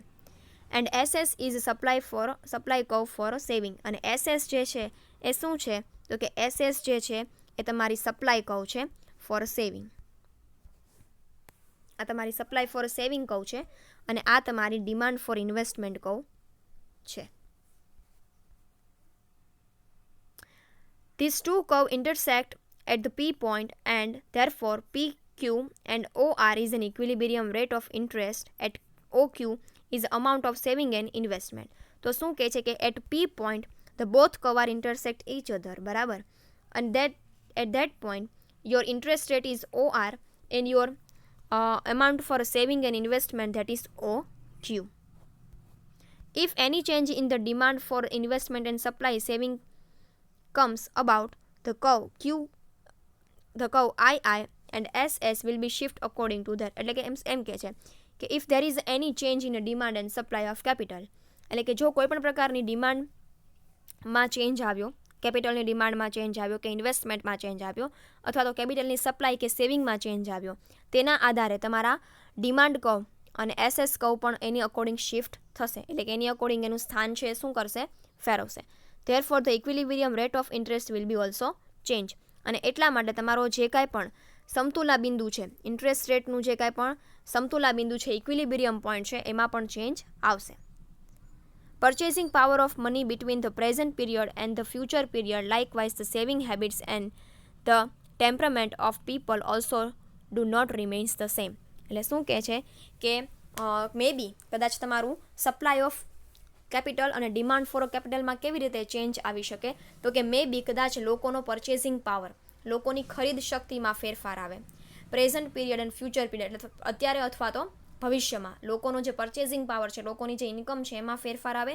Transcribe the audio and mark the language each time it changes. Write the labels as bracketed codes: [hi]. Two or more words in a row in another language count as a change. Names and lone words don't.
[en] And SS is supply curve for saving, [gu] અને SS જે છે એ શું છે, તો કે SS જે છે એ તમારી [en] supply curve [gu] છે [en] for saving. [gu] આ તમારી [en] supply for saving curve [gu] છે, અને આ તમારી [en] demand for investment curve [gu] છે. [en] These two curves intersect at the P point, and therefore PQ and OR is an equilibrium rate of interest at OQ is the amount of saving and investment. [gu] તો શું કહે છે કે [en] at P point the both curve are intersect each other, બરાબર, and that at that point your interest rate is OR and your amount for saving and investment, that is OQ. If any change in the demand for investment and supply saving comes about, the curve II and SS will be shift according to that. [gu] એટલે કે એમ કહે છે કે [en] if there is any change in the demand and supply of capital, [gu] એટલે કે જો કોઈ પણ પ્રકારની ડિમાન્ડમાં ચેન્જ આવ્યો, કેપિટલની ડિમાન્ડમાં ચેન્જ આવ્યો કે ઇન્વેસ્ટમેન્ટમાં ચેન્જ આવ્યો, અથવા તો કેપિટલની સપ્લાય કે સેવિંગમાં ચેન્જ આવ્યો, તેના આધારે તમારા [en] demand curve [gu] અને SS કર્વ પણ એની અકોર્ડિંગ શિફ્ટ થશે, એટલે કે એની અકોર્ડિંગ એનું સ્થાન છે શું કરશે, ફેરવશે. [en] Therefore the equilibrium rate of interest will be also change. [gu] અને એટલા માટે તમારો જે કાંઈ પણ સમતુલા બિંદુ છે, ઇન્ટરેસ્ટ રેટનું જે કાંઈ પણ સમતુલા બિંદુ છે, [en] equilibrium point [gu] છે, એમાં પણ ચેન્જ આવશે. [en] Purchasing power of money between the present period and the future period, likewise the saving habits and the temperament of people also do not remains the same. [gu] એટલે શું કહે છે કે [en] may be [gu] કદાચ તમારું [en] supply of capital [gu] અને [en] demand for capitalમાં [gu] કેવી રીતે ચેન્જ આવી શકે, તો કે [en] may be [gu] કદાચ લોકોનો [en] purchasing power, [gu] લોકોની ખરીદ શક્તિમાં ફેરફાર આવે. [en] present period and future period, [gu] એટલે અત્યારે અથવા તો ભવિષ્યમાં લોકોનો જે [en] purchasing power [gu] છે, લોકોની જે ઇન્કમ છે એમાં ફેરફાર આવે.